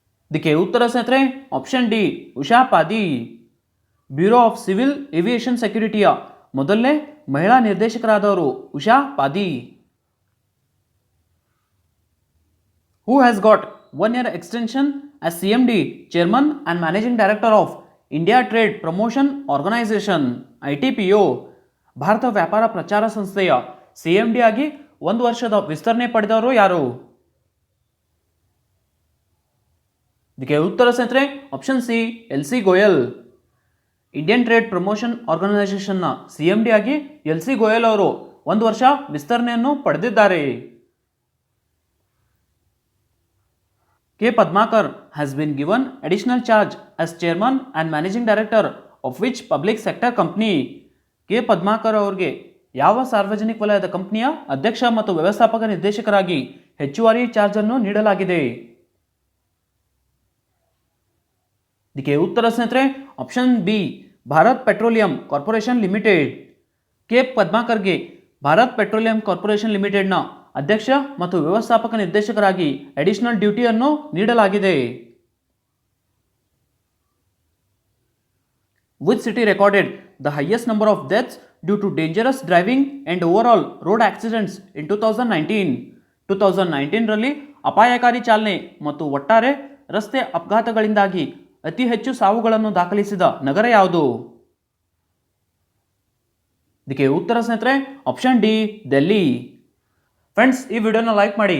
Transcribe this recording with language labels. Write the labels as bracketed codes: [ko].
[kn] ಇದಕ್ಕೆ ಉತ್ತರ ಸ್ನೇಹಿತರೆ option D Usha ಪಾದಿ. Bureau of civil aviation ಸೆಕ್ಯೂರಿಟಿಯ ಮೊದಲನೇ ಮಹಿಳಾ ನಿರ್ದೇಶಕರಾದವರು Usha ಪಾದಿ. [en] Who has got 1 year extension as CMD, Chairman and Managing Director of India Trade Promotion Organization ITPO. [kn] Bharat ವ್ಯಾಪಾರ ಪ್ರಚಾರ ಸಂಸ್ಥೆಯ CMD ಆಗಿ 1 ವರ್ಷದ ವಿಸ್ತರಣೆ ಪಡೆದವರು ಯಾರು? ಇದಕ್ಕೆ ಉತ್ತರ ಸ್ನೇಹಿತರೆ option C LC Goyal. Indian trade promotion ಆರ್ಗನೈಸೇಷನ್ನ CMD ಆಗಿ LC ಗೋಯಲ್ ಅವರು 1 ವರ್ಷ ವಿಸ್ತರಣೆಯನ್ನು ಪಡೆದಿದ್ದಾರೆ. [en] K. Padmakar has been given additional charge as chairman and managing director of which public sector company? [kn] K Padmakar ಅವರಿಗೆ ಯಾವ ಸಾರ್ವಜನಿಕ ವಲಯದ ಕಂಪನಿಯ ಅಧ್ಯಕ್ಷ ಮತ್ತು ವ್ಯವಸ್ಥಾಪಕ ನಿರ್ದೇಶಕರಾಗಿ ಹೆಚ್ಚುವರಿ ಚಾರ್ಜ್ ಅನ್ನು ನೀಡಲಾಗಿದೆ? ಇದಕ್ಕೆ ಉತ್ತರ ಸ್ನೇಹಿತರೆ option B Bharat petroleum corporation limited. K ಪದ್ಮಾಕರ್ಗೆ Bharat petroleum corporation ಲಿಮಿಟೆಡ್ನ ಅಧ್ಯಕ್ಷ ಮತ್ತು ವ್ಯವಸ್ಥಾಪಕ ನಿರ್ದೇಶಕರಾಗಿ ಅಡಿಷನಲ್ ಡ್ಯೂಟಿಯನ್ನು ನೀಡಲಾಗಿದೆ. [en] Which city recorded the highest number of deaths due to dangerous driving and overall road accidents in 2019? [kn] 2019 ರಲ್ಲಿ ಅಪಾಯಕಾರಿ ಚಾಲನೆ ಮತ್ತು ಒಟ್ಟಾರೆ ರಸ್ತೆ ಅಪಘಾತಗಳಿಂದಾಗಿ ಅತಿ ಹೆಚ್ಚು ಸಾವುಗಳನ್ನು ದಾಖಲಿಸಿದ ನಗರ ಯಾವುದು? ಇದಕ್ಕೆ ಉತ್ತರ ಸ್ನೇಹಿತರೆ ಆಪ್ಷನ್ ಡಿ ಡೆಲ್ಲಿ. ಫ್ರೆಂಡ್ಸ್, ಈ ವಿಡಿಯೋನ ಲೈಕ್ ಮಾಡಿ.